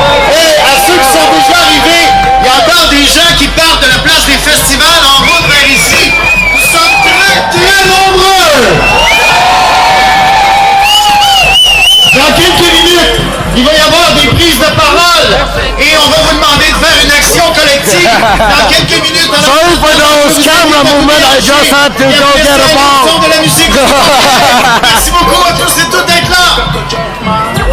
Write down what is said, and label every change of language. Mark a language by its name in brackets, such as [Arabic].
[French] Et à ceux qui sont déjà arrivés, il y a encore des gens qui partent de la place des festivals en route vers ici. Nous sommes très nombreux. Dans quelques minutes, il va y avoir des prises de parole et on va vous demander de faire une action collective. Dans quelques minutes, [English] sorry for those camera movements, I just had to go get a ball. [French] de la musique. Merci beaucoup à tous et toutes d'être là.